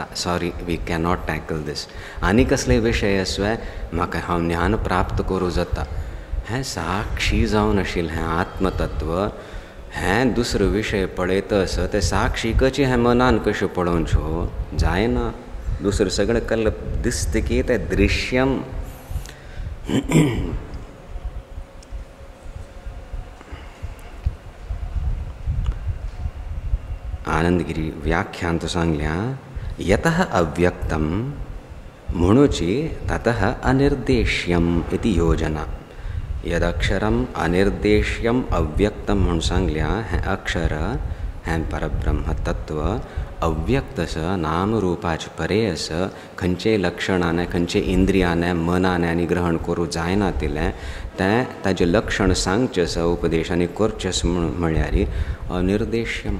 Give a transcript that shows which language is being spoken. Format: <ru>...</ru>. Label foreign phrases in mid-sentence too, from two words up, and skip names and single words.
<en>Sorry, we cannot tackle this.</en> <kok>आनी कसले विशय आसवे म्हाका हांव ज्ञान प्राप्त करूं जाता. हें साक्षी जावन आशिल्लें हें आत्मतत्व हें दुसरो विशय पळयतस ते साक्षीकची हें मनान कश्यो पळोवच्यो जायना. दुसरें सगळें कल्ल दिसता की तें दृश्यम. आनंदगिरी व्याख्यांत सांगल्या</kok> <sa>यतः अव्यक्तम म्हणुची ततः अनिर्देश्यम इति योजना. यदक्षरम अनिर्देश्यम अव्यक्तम</sa> <kok>म्हणून सांगल्या हें अक्षर हें परब्रह्म तत्व अव्यक्तस नामरूपाचे परे आस खंयचेय लक्षणाने खंयचे इंद्रियाने मनाने आनी ग्रहण करूं जायना तिलें तें ताजें लक्षण सांगचें आसा उपदेशांनी करचें आसा म्हळ्यार अनिर्देश्यम.</kok>